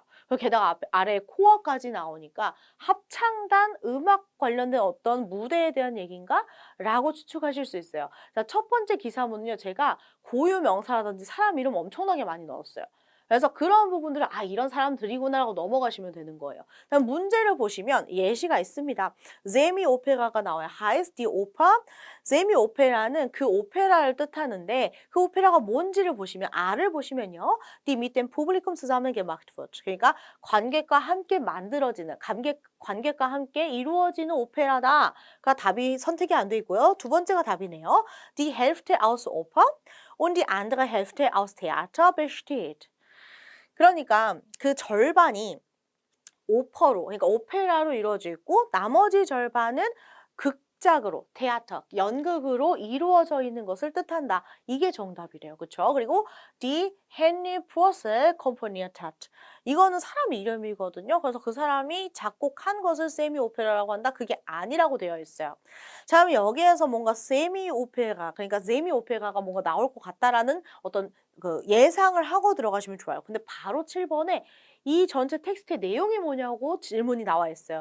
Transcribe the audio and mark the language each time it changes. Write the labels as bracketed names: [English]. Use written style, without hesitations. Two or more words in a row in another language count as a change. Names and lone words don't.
[Korean] 게다가 아래에 코어까지 나오니까 합창단 음악 관련된 어떤 무대에 대한 얘기인가? 라고 추측하실 수 있어요. 자, 첫 번째 기사문은요, 제가 고유 명사라든지 사람 이름 엄청나게 많이 넣었어요. 그래서 그런 부분들을 아, 이런 사람들이구나라고 넘어가시면 되는 거예요. 다음 문제를 보시면 예시가 있습니다. 세미 오페라가 나와요. [German] heißt die Oper? [Korean] 세미 오페라는 그 오페라를 뜻하는데 그 오페라가 뭔지를 보시면 R을 보시면요. [German] die mit dem Publikum zusammen gemacht wird. [Korean] 그러니까 관객과 함께 만들어지는 관객과 함께 이루어지는 오페라다가 답이 선택이 안 돼 있고요. 두 번째가 답이네요. [German] Die Hälfte aus Oper und die andere Hälfte aus Theater besteht. [Korean] 그러니까 그 절반이 오퍼로, 그러니까 오페라로 이루어져 있고 나머지 절반은 극작으로, 테아터, 연극으로 이루어져 있는 것을 뜻한다. 이게 정답이래요. 그렇죠? [German] 그리고 die Henry Purcell komponiert hat. [Korean] 이거는 사람 이름이거든요. 그래서 그 사람이 작곡한 것을 세미 오페라라고 한다. 그게 아니라고 되어 있어요. 자, 그럼 여기에서 뭔가 세미 오페라, 그러니까 세미 오페라가 뭔가 나올 것 같다라는 어떤 그 예상을 하고 들어가시면 좋아요. 근데 바로 7번에 이 전체 텍스트의 내용이 뭐냐고 질문이 나와 있어요.